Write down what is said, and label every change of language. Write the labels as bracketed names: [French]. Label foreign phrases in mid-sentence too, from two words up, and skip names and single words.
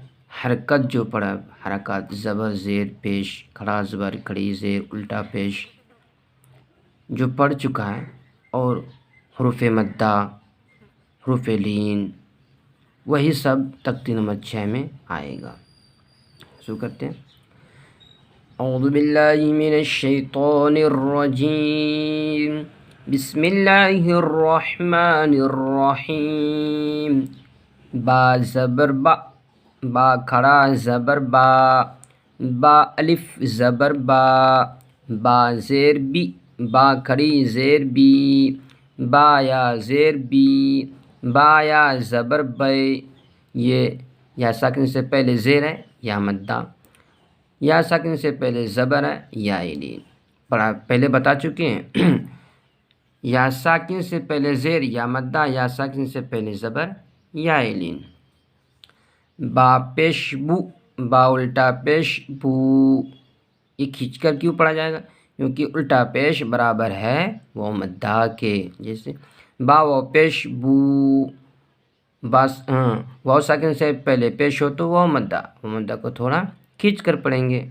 [Urdu] حرکت جو پڑھا، حرکات زبر زیر پیش کھڑا زبر کھڑی زیر الٹا پیش جو پڑھ چکا ہے، اور حروف مدہ حروف لین وہی سب تختی نمبر 6 میں آئے گا۔ شروع کرتے ہیں۔ [Arabic] اعوذ باللہ من الشیطان الرجیم، بسم اللہ الرحمن الرحیم۔ [Urdu] با زبر با، با کھڑا زبر با، با الف زبر با، با زیر بی، با کھڑی زیر بی، با یا زیر بی، با یا زبر بے۔ یہ یا ساکن سے پہلے زیر ہے یا مدہ، یا ساکن سے پہلے زبر ہے یا لین، پہلے بتا چکے ہیں۔ یا ساکن سے پہلے زیر یا مدہ، یا ساکن سے پہلے زبر یا لین۔ با پیش بو، با الٹا پیش بو۔ یہ کھینچ کر کیوں پڑھا جائے گا؟ کیونکہ الٹا پیش برابر ہے وہ مدہ کے، جیسے با واو پیش بو، واو ساکن سے پہلے پیش ہو تو وہ مدہ کو تھوڑا کھینچ کر پڑھیں گے۔